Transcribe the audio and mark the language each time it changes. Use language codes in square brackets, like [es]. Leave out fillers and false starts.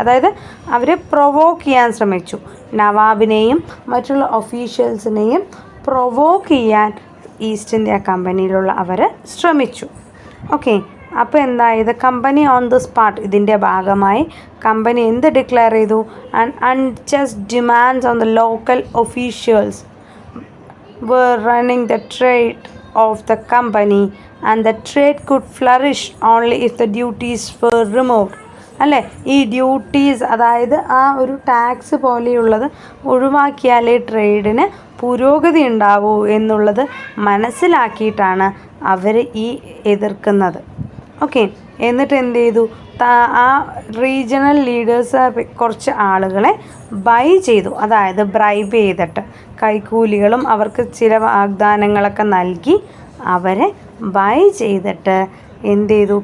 [ml] അതായത് അവരെ പ്രൊവോക്ക് ചെയ്യാൻ ശ്രമിച്ചു. നവാബിനെയും മറ്റുള്ള ഒഫീഷ്യൽസിനെയും പ്രൊവോക്ക് ചെയ്യാൻ ഈസ്റ്റ് ഇന്ത്യ കമ്പനിയിലുള്ള അവർ ശ്രമിച്ചു. ഓക്കെ, അപ്പോൾ എന്തായത്? കമ്പനി ഓൺ ദ സ്പോട്ട് ഇതിൻ്റെ ഭാഗമായി കമ്പനി എന്ത് ഡിക്ലെയർ ചെയ്തു? [en] And unjust demands on the local officials were running the trade of the company and the trade could flourish only if the duties were removed. [ml] അല്ലേ, ഈ duties അതായത് ആ ഒരു tax പോലെയുള്ളത് ഒഴിവാക്കിയാലേ ട്രേഡിന് പുരോഗതി ഉണ്ടാവൂ എന്നുള്ളത് മനസ്സിലാക്കിയിട്ടാണ് അവർ ഈ എതിർക്കുന്നത്. ഓക്കെ, എന്നിട്ട് എന്ത് ചെയ്തു? ആ റീജിയണൽ ലീഡേഴ്സ് കുറച്ച് ആളുകളെ ബൈ ചെയ്തു, അതായത് ബ്രൈബ് ചെയ്തിട്ട് കൈക്കൂലികളും അവർക്ക് ചില വാഗ്ദാനങ്ങളൊക്കെ നൽകി അവരെ ബൈ ചെയ്തിട്ട് എന്ത് ചെയ്തു?